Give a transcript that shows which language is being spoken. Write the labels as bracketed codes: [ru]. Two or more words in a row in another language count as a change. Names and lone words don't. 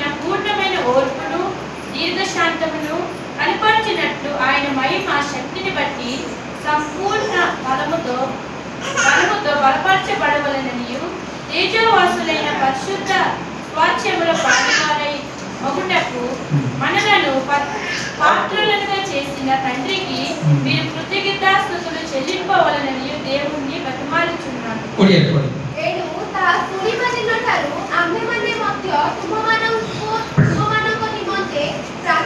[te] పూర్ణమైన ఓర్పును దీర్ఘశాంతమును కనపరిచినట్లు ఆయన మహిమ శక్తిని బట్టి సంపూర్ణ బలముతో బలపరచబడవలననియు తేజోవాసులైన పరిశుద్ధ స్వాస్థ్యముల పాలుగారై మగుటకు మనలను పాత్రలుగా చేసిన తండ్రికి మీరు కృతజ్ఞతాస్తుతులు చెల్లింపవలననియు దేవుణ్ణి బతిమాలుచున్నాను. [or] ଏଣୁ ତାହା ଶୁଣିବା ଦିନଠାରୁ ଆମ୍ଭେମାନେ ମଧ୍ୟ ତୁମମାନଙ୍କ ନିମନ୍ତେ